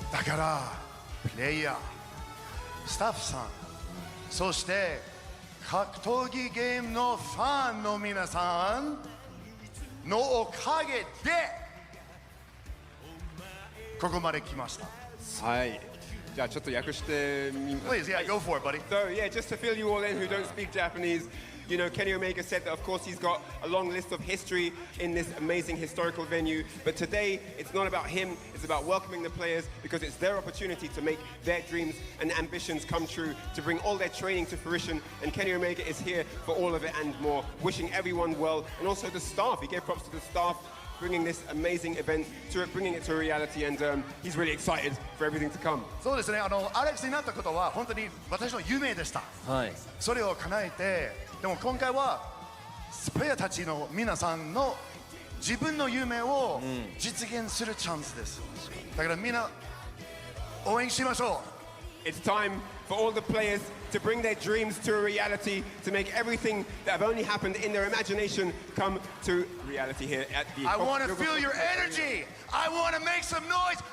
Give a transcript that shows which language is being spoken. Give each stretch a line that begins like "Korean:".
Japanese: だからプレイヤー、スタッフさん、そして格闘技ゲームのファンの皆さんのおかげでここまで来ました。はい。じゃあちょっと訳してみます。
English: Please, yeah, go for it, buddy. So yeah, just to fill you all in who don't speak Japanese, you know, Kenny Omega said that of course he's got a long list of history in this amazing historical venue, but today it's not about him, it's about welcoming the players because it's their opportunity to make their dreams and ambitions come true, to bring all their training to fruition, and Kenny Omega is here for all of it and more, wishing everyone well, and also the staff. He gave props to the staff bringing this amazing event to it, bringing it to a reality, and he's really excited for everything to come.
Japanese: そうですね。アレックスになったことは本当に私の夢でした。はい。それを叶えて、でも今回はプレイヤーたちの皆さんの自分の夢を実現するチャンスです。だからみんな応援しましょう。
English: It's time for all the players to bring their dreams to a reality, to make everything that have only happened in their imagination come to reality here at the... I want to feel your energy. I want to make some noise.